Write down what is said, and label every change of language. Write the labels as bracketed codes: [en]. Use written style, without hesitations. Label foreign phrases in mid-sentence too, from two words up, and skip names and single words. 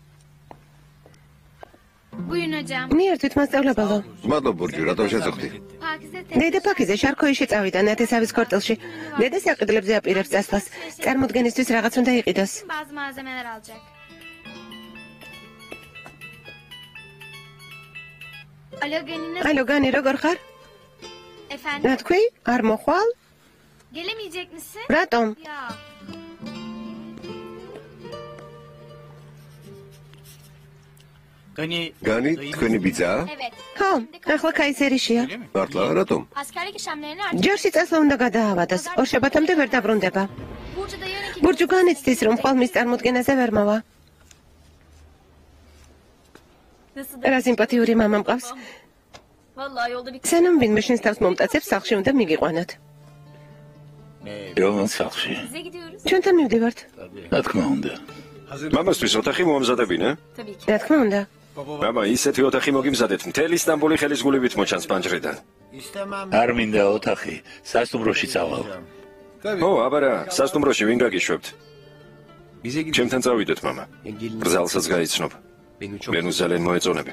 [ka] მიერთვით მასწავლებელო. მადლობა ბურჯი, რატომ შეწუხდი? დედა პაკიზე შარქოიში წავიდა ნათესავის ქორწილში. დედა საყიდლებზე აპირებს წასვლას. წარმოდგენისთვის რაღაც უნდა იყიდოს. [tr] Bazı malzemeler alacak. Alo Gönül. [ka] ალო, განი, როგორ ხარ? [tr] Efendim? [ka] რა თქვი? არ მოხვალ? [tr] Gelemeyecek misin? [ka] რატომ? [tr] Ya. [ka] Gani, თქვენი ბიძაა? [tr] Evet. [ka] ხო, ახლა კაისერიშია. მართლა, რატომ? [tr] Askerlik işlemlerini artık. [ka] ჯერში წასვლა უნდა გადაავადოს. ორშაბათამდე ვერ დაბრუნდება. [tr] Burcu'da yarınki... [ka] ბურჯუ განიცდის, რომ ხვალმის წარმოდგენაზე ვერ მოვა. [tr] Nasıl [ka] რა სიმპათიური მამა მყავს. [tr] Vallahi yolda bir... [ka] სანამ ვინმე შენს თავს მომტაცებს, სახლში უნდა მიგიყვანოთ. რომელ სახლში? [tr] Bize gidiyoruz. [ka] ჩვენთან მივდივართ. რა თქმა უნდა. მამასთვის ოთახი მოამზადებინე? [tr] Tabii ki. [ka] რა თქმა უნდა. მამა, ისეთი ოთახი მოგიმზადეთ, მთელი სტამბოლი ხელის გულებით მოჩანს პანჯრიდან. არ მინდა ოთახი, სასტუმროში წავალ. ო, აბარა, სასტუმროში ვინ გაგიშვებთ? ჩემთან წავიდეთ, მამა. ბრძალსაც გაიცნობ. მე ძალიან მოეწონები.